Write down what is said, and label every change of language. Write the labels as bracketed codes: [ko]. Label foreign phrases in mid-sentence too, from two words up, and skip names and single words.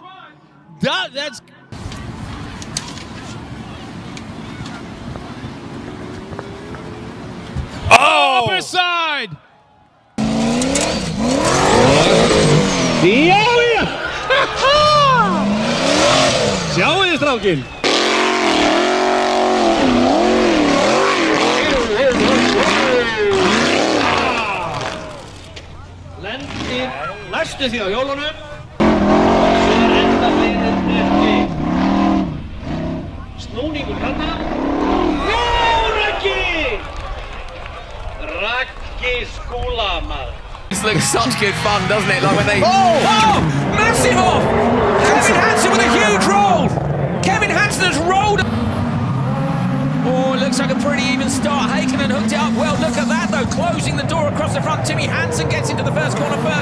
[en] That's. Oh! Upper side! [is] Ciao, Straukin! Lendir næstu því á hjólunum og svo enda leiðin ekki. Snúningur þarna. Raggi Skúla, maður. [en] This looks such good fun, doesn't it? Like when they... Oh! Massive off! Kevin Hansen with a huge roll! Kevin Hansen has rolled... Oh, it looks like a pretty even start. Heikkinen hooked it up well. Look at that, though. Closing the door across the front. Timmy Hansen gets into the first corner first.